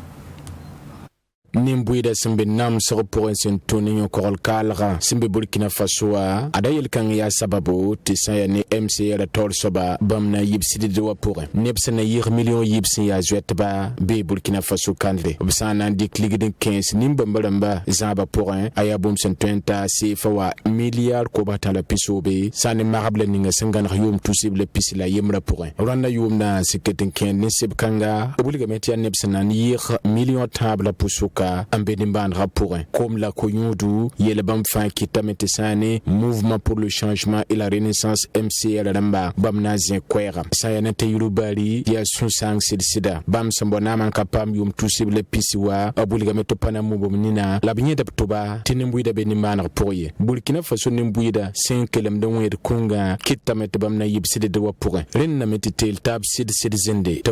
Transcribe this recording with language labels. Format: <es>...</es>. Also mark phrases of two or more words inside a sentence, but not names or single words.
<mos>nin-bʋɩɩda sẽn be namsg pʋgẽ sẽn tũ ne yõ-kogl kaalgã sẽn be Burkina Faso wã ada yel-kãng yaa sababu tɩ sã n yaa ne MCR taoor soaba bãmb na n yib sɩdd wã pʋgẽ neb sẽn na yɩg million yib sẽn yaa zoɛtba bee Burkina Faso kãndre b sã n na n dɩk ligd n kẽes nin-bãmba rãmba zãabã pʋgẽ a yaa bũmb sẽn tõe n taa seefa wa milliard kobs tã la pisoobe sã n ne magb la ninga sẽn gãneg yʋʋm tusb la pis la yembrã pʋgẽ rãnda yʋʋmdã sẽn ket n kẽed ne seb-kãnga b wilgame tɩ yaa neb sẽn na n yɩg million tãab la pʋsʋka n be nimbãanegã pʋgẽ kom la ko-yũudu yɛl bãmb fãa kɩtame tɩ sã ne mouvement pour le changement et la renaissance MCR rãmba bãmb na n zẽ koɛɛga sã n yaa na t'a yʋrb baari tɩ yaa sũ-sãang sɩd-sɩda bãmb sẽn bao naam n ka paam yʋʋm tusb la pisi wa b wilgame tɩ pa na mubm nina la b yẽd b tʋba tɩ nin-bʋɩɩda be nimbãaneg pʋg ye Burkina Faso nin-bʋɩɩda sẽn kelemd n wẽed kũngã kɩtame tɩ bãmb na yib sɩdd wã pʋgẽ rẽnname tɩ teel taab sɩd-sɩd zẽnde tɩ b</mos>